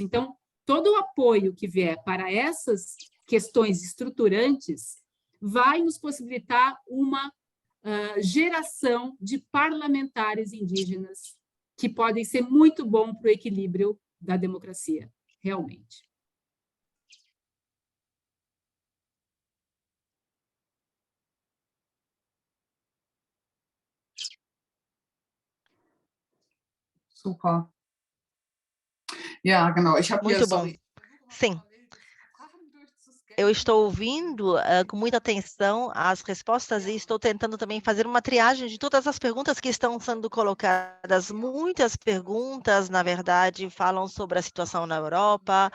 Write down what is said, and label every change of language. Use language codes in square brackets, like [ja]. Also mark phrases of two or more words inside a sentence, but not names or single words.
[pt] Então, todo o apoio que vier para essas questões estruturantes vai nos possibilitar uma geração de parlamentares indígenas que podem ser muito bom para o equilíbrio da democracia, realmente. Super. [de] Ja, genau. Ich habe hier, [pt] Muito bom. [de] sorry. [pt] Sim. Eu estou ouvindo com muita atenção as respostas e estou tentando também fazer uma triagem de todas as perguntas que estão sendo colocadas. Muitas perguntas, na verdade, falam sobre a situação na Europa.